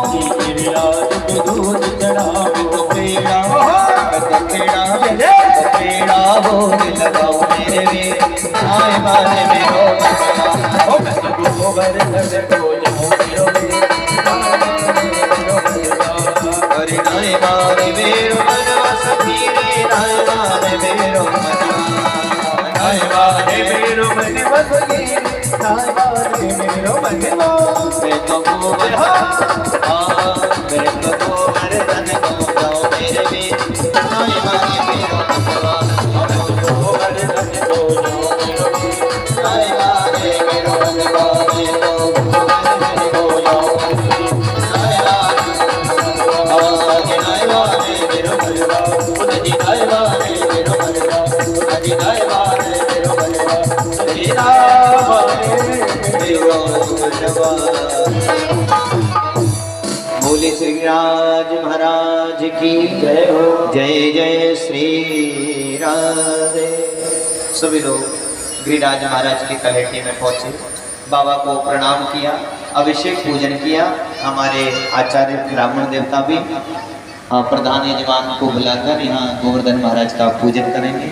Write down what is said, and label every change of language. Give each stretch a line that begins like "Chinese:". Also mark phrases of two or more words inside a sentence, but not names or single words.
Braj: श्री गिरिराज पे दूध चढ़ाओ। तो पेड़ा भोग लगाओ मेरे वीर, नाई माने मेरो मनवा। ओ मैं तो गोवर्धन को जाऊं मेरो वीर, हरि नाई माने मेरो मनवा, सखी रे नाई माने मेरो मनवा, नाई माने मेरो मन बसगी, नाई माने मेरो मनवा। मैं तो गोवर्धन को जाऊं मेरे वीर, नाई माने मेरो मनवा। गोवर्धन को जाऊं मेरो वीर, नाई माने मेरो मनवा, मैं तो गोवर्धन को जाऊं नाई माने, नाई माने मेरो मनवा, जी नाई माने मेरो मनवा, जी नाई माने मेरो मनवा, जी नाई माने मेरो मनवा।
Hindi: बोले श्री गिरिराज महाराज की जय हो। जय जय श्री राधे। सभी लोग गिरिराज महाराज की तलहटी में पहुंचे, बाबा को प्रणाम किया, अभिषेक पूजन किया। हमारे आचार्य ब्राह्मण देवता भी प्रधान यजमान को बुलाकर यहाँ गोवर्धन महाराज का पूजन करेंगे।